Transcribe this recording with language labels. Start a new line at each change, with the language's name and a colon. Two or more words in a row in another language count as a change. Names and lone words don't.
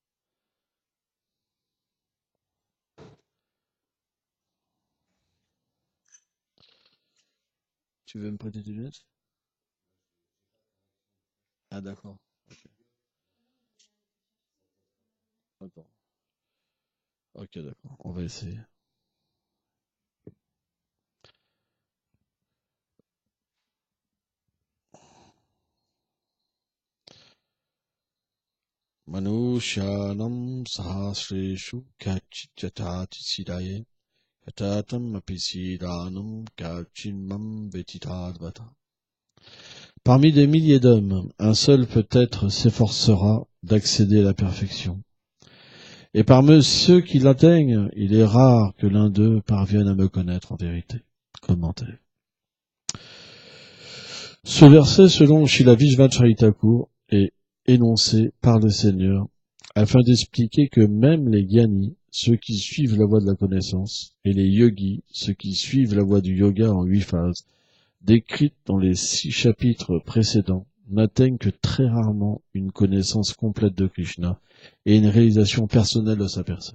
French: Tu veux me prêter tes lunettes? Ah, d'accord. Ok. Attends. Ok, d'accord. On va essayer.
Sanskrit: मनुष्याणां सहस्रेषु कश्चिद्यतति सिद्धये यततामपि सिद्धानां कश्चिन्मां वेत्ति तत्त्वतः.
French: Parmi des milliers d'hommes, un seul peut-être s'efforcera d'accéder à la perfection. Et parmi ceux qui l'atteignent, il est rare que l'un d'eux parvienne à me connaître en vérité. Commentaire. Ce verset, selon Srila Vishvacharita Thakur, est énoncé par le Seigneur afin d'expliquer que même les gyanis, ceux qui suivent la voie de la connaissance, et les yogis, ceux qui suivent la voie du yoga en 8 phases, décrites dans les 6 chapitres précédents, n'atteignent que très rarement une connaissance complète de Krishna et une réalisation personnelle de sa personne.